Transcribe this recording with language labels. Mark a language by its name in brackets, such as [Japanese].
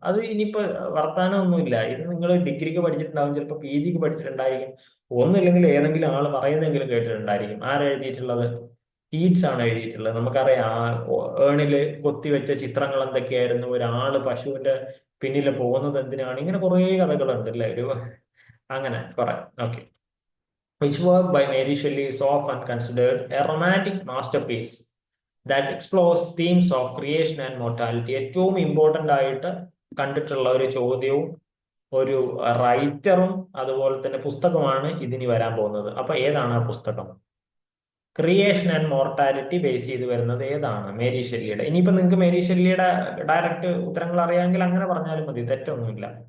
[Malayalam] അത് ഇനിയിപ്പോ വർത്താനമൊന്നുമില്ല. ഇത് നിങ്ങൾ ഡിഗ്രിക്ക് പഠിച്ചിട്ടുണ്ടാവും, ചിലപ്പോൾ PGക്ക് പഠിച്ചിട്ടുണ്ടായിരിക്കും, ഒന്നുമില്ലെങ്കിൽ ഏതെങ്കിലും ആൾ പറയുന്നെങ്കിലും കേട്ടിട്ടുണ്ടായിരിക്കും. ആരെഴുതിയിട്ടുള്ളത്? കീറ്റ്സ് ആണ് എഴുതിയിട്ടുള്ളത്. നമുക്കറിയാം, ഏണില് കൊത്തിവെച്ച ചിത്രങ്ങൾ എന്തൊക്കെയായിരുന്നു. ഒരാള് പശുവിന്റെ പിന്നിൽ പോകുന്നത് എന്തിനാണ്, ഇങ്ങനെ കുറേ കഥകളുണ്ട് അല്ലേ, ഒരു അങ്ങനെ കുറെ. Okay. [English] Which work by Mary Shelley is often considered a romantic masterpiece that explores themes of creation and mortality. [Malayalam] ഏറ്റവും ഇമ്പോർട്ടന്റ് ആയിട്ട് കണ്ടിട്ടുള്ള ഒരു ചോദ്യവും ഒരു റൈറ്ററും അതുപോലെ തന്നെ പുസ്തകമാണ് ഇതിനി വരാൻ പോകുന്നത്. അപ്പൊ ഏതാണ് ആ പുസ്തകം? [English] creation and mortality [Malayalam] ബേസ് ചെയ്ത് വരുന്നത് ഏതാണ്? മേരി ഷെല്ലിയുടെ. ഇനിയിപ്പോ നിങ്ങൾക്ക് മേരി ഷെല്ലിയുടെ ഡയറക്റ്റ് ഉത്തരങ്ങൾ അറിയാമെങ്കിൽ അങ്ങനെ പറഞ്ഞാലും മതി, തെറ്റൊന്നുമില്ല.